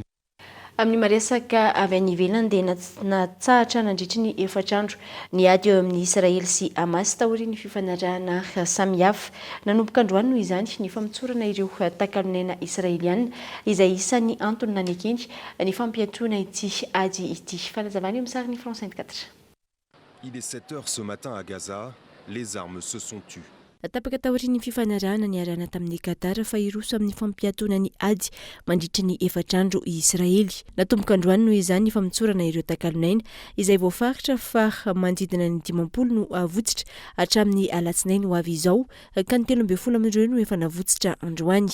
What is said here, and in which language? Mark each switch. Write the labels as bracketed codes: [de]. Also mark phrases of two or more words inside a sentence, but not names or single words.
[mg] Amin'ny maresaka avy any ivelany dia natsahatra nandritry ny efatrandro ny ady eo amin'ny Israely sy Hamas taorian'ny fifanarahana samihafa nanomboka androany noho izany ny famitsorana ireo takalonaina israeliana izay isan'ny antony nanekeny ny fampiatoana ity ady ity. Fanazavany amin'ny sariny France 24. [fr] Il est 7h ce matin à Gaza, les armes se sont tues. [mg] Tapaka taorian'ny fifanarahana ny arahana tamin'ny Qatar fa iroso amin'ny fampiatoana ny ady mandritry ny efatrandro i Israely. Natomboka androany noho izany ny famitsorana ireo takalonaina izay voafaritra fa manodidina ny 50 no avotsitra hatramin'ny alatsinainy ho avy izao ka ny 13 amin'ireo no efa navotsitra androany.